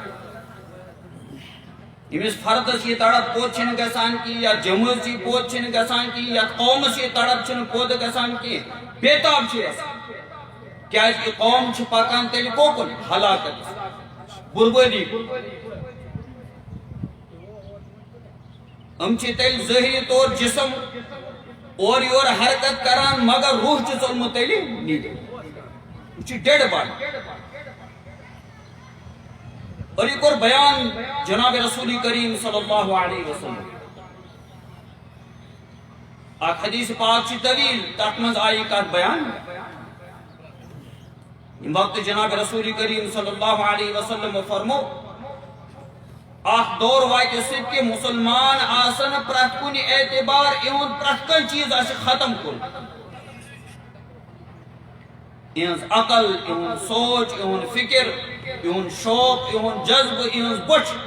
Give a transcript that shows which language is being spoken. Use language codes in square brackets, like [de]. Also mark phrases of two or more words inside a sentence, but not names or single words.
[ks] ییٚمِس فردس یہِ تڑپ پٲدٕ چھِنہٕ گژھان کینٛہہ یا جمٲژی پٲدٕ چھِنہٕ گژھان کینٛہہ یتھ قومس یہِ تڑپ چھِنہٕ پٲدٕ گژھان کینٛہہ بےتاب چھِ گژھان کیٛازِ یہِ قوم چھِ پکان تیٚلہِ کوکُن ہلاکتس بربٲدی چھِ تیٚلہِ ظٲہری طور جسم اورٕ یورٕ حرکت کران مگر روح چھُ ژوٚلمُت تیٚلہِ نیٖرِتھ یہِ چھُ [en] dead body [ks] اور یہ کوٚر بیان جناب رسول کریم [ar] صلی اللہ علیہ وسلم [ks] اکھ حدیث پاک چھِ طویل تتھ منٛز آیہِ یہِ کتھ بیان ییٚمہِ وقتہٕ جناب رسول کریم [ar] صلی اللہ علیہ وسلم [ks] فرمو اکھ دور واتہِ سۭتۍ کہِ مسلمان آسن پرٛٮ۪تھ کُنہِ اعتبار یِہُنٛد پرٛٮ۪تھ کانٛہہ چیٖز آسہِ ختم کوٚرمُت یِہٕنٛز عقل یِہُنٛد سونٛچ یِہُنٛد فِکر یِہُنٛد شوق یِہُنٛد جذبہٕ یِہٕنٛز بۄچھ